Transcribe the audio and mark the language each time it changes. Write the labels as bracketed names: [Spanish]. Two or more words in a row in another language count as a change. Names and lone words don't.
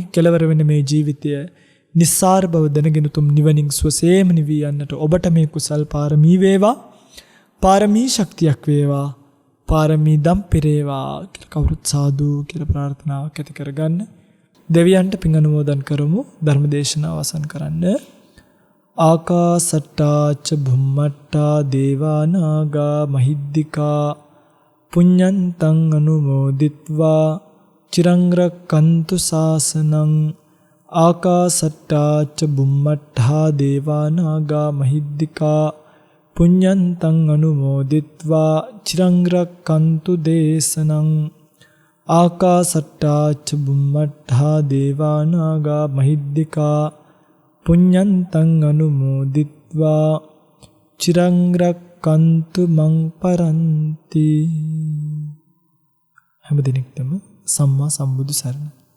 [Sinhala] කෙලවර වෙන මේ ජීවිතය නිස්සාර බව දැනගෙන තුම් නිවනින් සුවසේම නිවී යන්නට ඔබට මේ කුසල් පාරමී වේවා පාරමී ශක්තියක් වේවා පාරමී දම් පෙරේවා කියලා කවුරුත් සාදු කියලා ප්‍රාර්ථනාවක් ඇති කරගන්න දෙවියන්ට පින් අනුමෝදන් කරමු ධර්ම දේශනාව අවසන් කරන්න [Pali] ආකාසට්ටා ච භුම්මට්ටා දේවා නාග මහිද්దికා පුඤ්ඤන්තං අනුමෝදිත්වා චිරං රක්칸තු ශාසනං ආකාසට්ටා ච බුම්මට්ඨා දේවා නාග මහිද්దికා පුඤ්ඤන්තං අනුමෝදිත්වා චිරං රක්칸තු දේශනං ආකාසට්ටා ච බුම්මට්ඨා දේවා නාග මහිද්దికා පුඤ්ඤන්තං අනුමෝදිත්වා චිරං රක්칸තු මං පරන්ති [Sinhala] හැම දිනෙකටම සම්මා සම්බුදු සරණයි